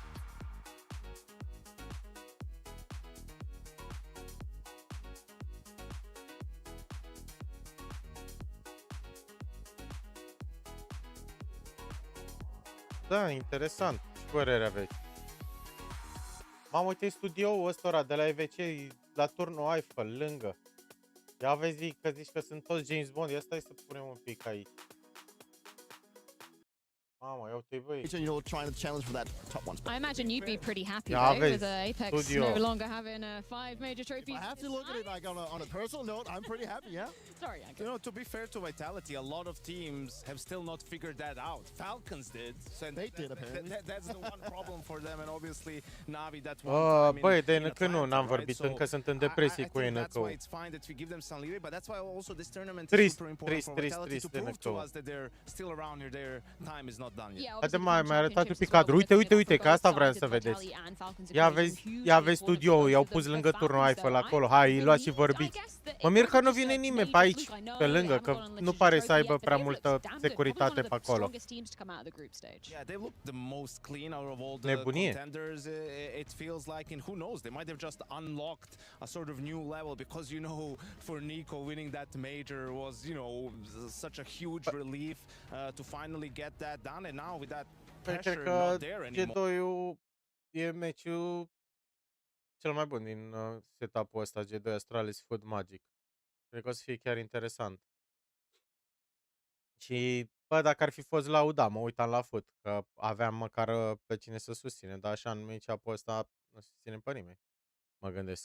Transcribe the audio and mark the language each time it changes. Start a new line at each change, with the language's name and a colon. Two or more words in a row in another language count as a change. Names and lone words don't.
Romanian: Da, interesant. Ce părere aveți? Mamă, uite studioul ăstora de la EWC, la turnul Eiffel, lângă. Ia vezi că zici că sunt toți James Bond. Ia stai să punem un pic aici. Mamă, ia uite băi.
English: You know, trying to challenge for that top one spot. I imagine you'd be pretty happy Yeah, though, Aves, with Apex studio. no longer having 5 major If trophies. I have to look at it like on a personal note, I'm pretty happy, yeah? Sorry, Anka. You know, to be fair to Vitality, a lot of teams have still not figured that out. Falcons did. So They did, apparently. That's the one problem for them, and obviously Navi that one time
Romanian: Băi,
English: in
Romanian: de
English: a
Romanian: încă nu,
English: fight,
Romanian: n-am
English: right?
Romanian: vorbit,
English: So,
Romanian: încă sunt în
English: I
Romanian: depresie cu
English: think that's
Romanian: NK-ul.
English: why it's fine that we give them some leeway, but that's why also this tournament
Romanian: Trist,
English: is super important for
Romanian: trist,
English: Vitality
Romanian: trist,
English: to prove to
Romanian: NK-ul.
English: us that they're still around here, their time is not done yet. Yeah,
Romanian: Haide
English: obviously
Romanian: mai
English: the
Romanian: arătat un
English: championships
Romanian: pic
English: as well,
Romanian: cadru. Uite,
English: but
Romanian: uite,
English: for
Romanian: uite, că
English: both
Romanian: asta vreau
English: sides,
Romanian: să vedeți.
English: Vitality and Falcons are
Romanian: Ia
English: creating
Romanian: vezi,
English: huge
Romanian: ia
English: waves
Romanian: vezi
English: for the
Romanian: studioul, i-au
English: for
Romanian: pus
English: the
Romanian: lângă turnul
English: Falcons
Romanian: Eiffel
English: though,
Romanian: acolo.
English: right?
Romanian: Hai,
English: They
Romanian: luați și
English: need,
Romanian: vorbiți.
English: I guess that
Romanian: Mă
English: it
Romanian: mir că
English: wasn't
Romanian: nu
English: just
Romanian: vine
English: a
Romanian: nimeni pe
English: major
Romanian: aici,
English: fluke. I know
Romanian: pe
English: they
Romanian: lângă,
English: haven't
Romanian: că
English: gone on
Romanian: nu
English: a
Romanian: pare
English: trophy
Romanian: să aibă
English: yet, but
Romanian: prea
English: they've
Romanian: multă
English: looked damn good. Probably one
Romanian: securitate
English: of
Romanian: pe
English: the acolo. strongest teams to come out of the group stage. Yeah, they look the most clean out of all the
Romanian: Nebunie.
English: contenders. It feels like, and who knows, they might have just unlocked a sort of new level because you know, for Nico winning that major was, you know, such a huge relief to finally get that done, and now with that
Romanian: Păi,
English: pressure
Romanian: cred că
English: not there anymore.
Romanian: G2-ul e meciul cel mai bun din setup-ul ăsta, G2 Astralis Food Magic. Cred că o să fie chiar interesant. Și, bă, dacă ar fi fost lauda, mă uitam la fut, că aveam măcar pe cine să susținem, dar așa în match-up-ul ăsta nu susținem pe nimeni, mă gândesc.